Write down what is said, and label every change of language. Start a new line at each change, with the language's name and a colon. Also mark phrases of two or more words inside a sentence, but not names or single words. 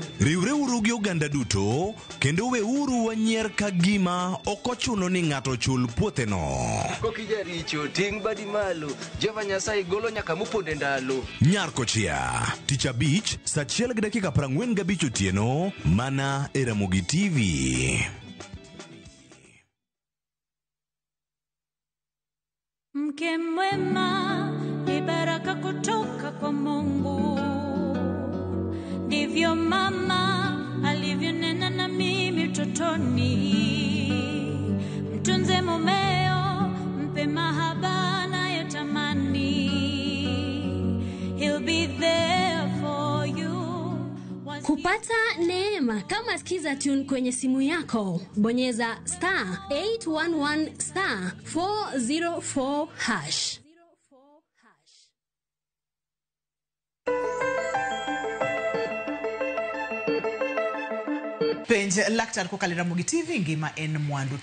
Luo (Kenya and Tanzania): Riwre uru gi oganda duto, kendo we uru wanyier ka gima okochuno ni ng'ato chul puothe no. Kokija richo, ting' badi malo, Jehova Nyasaye golo nyaka moponde ndalo. Nyarkochia, tich abich, saa 1:45 otieno, mana e Ramogi TV.
Swahili: Mke mwema ni baraka kutoka kwa Mungu. Ndivyo mama alivyonena na mimi utotoni. Mtunze mumeo, mpe mahaba anayotamani.
English: He'll be there for you.
Swahili: Kupata neema kama skiza tune kwenye simu yako, bonyeza *811 *404#.
Luo (Kenya and Tanzania): Penj laktar kokalo Ramogi TV ngima en mwandu.